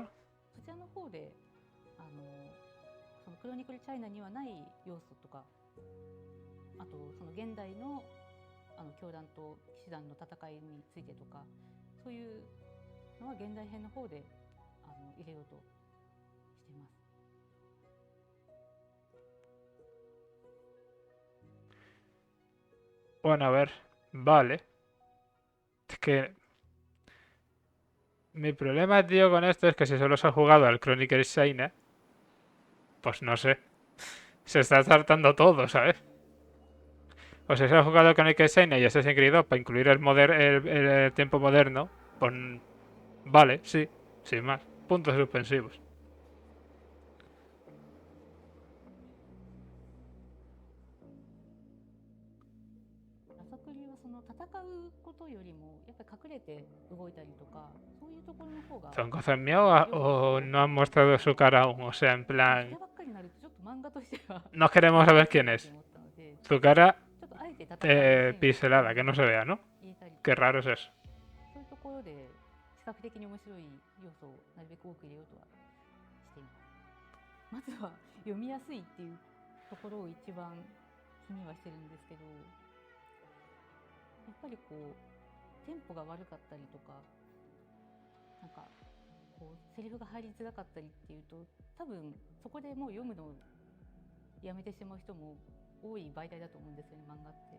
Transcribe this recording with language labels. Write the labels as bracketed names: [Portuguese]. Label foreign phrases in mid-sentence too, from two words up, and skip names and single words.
[Japanese] そちらの方でそのクロニクルチャイナにはない要素とか、あとその現代の教団と騎士団の戦いについてとか、そういうのは現代編の方で入れようとしています。 [Spanish] Bueno, a ver, vale. Es que mi problema, tío, con esto es que si solo se ha jugado al Chronicle China, pues no sé. Se está saltando todo, ¿sabes? O sea, se ha jugado al Chronicle China y Assassin's Creed 2 para incluir el tiempo moderno, pues vale, sí. Sin más. Puntos suspensivos. [Japanese] 朝栗はその戦うことよりもやっぱり隠れて動いたりとかそういうところの方が [Spanish] ¿Son cosas mías o no han mostrado su cara aún? O sea, en [Japanese] それ [Spanish] plan, [Japanese] ばっかりになるとちょっと漫画としては [Spanish] no queremos saber quién es. [Japanese] 思ったので [Spanish] Su cara [Japanese] ちょっとあえて戦うシーンを [Spanish] pixelada, que no se vea, ¿no? [Japanese] 入れたりと [Spanish] Qué [Japanese] か [Spanish] raro es eso. [Japanese] そういうところで視覚的に面白い要素をなるべく多く入れようとはしています。まずは読みやすいっていうところを一番気にはしてるんですけど、やっぱりこうテンポが悪かったりとか、なんかこうセリフが入りづらかったりっていうと、多分そこでもう読むのをやめてしまう人も多い媒体だと思うんですよね、漫画って。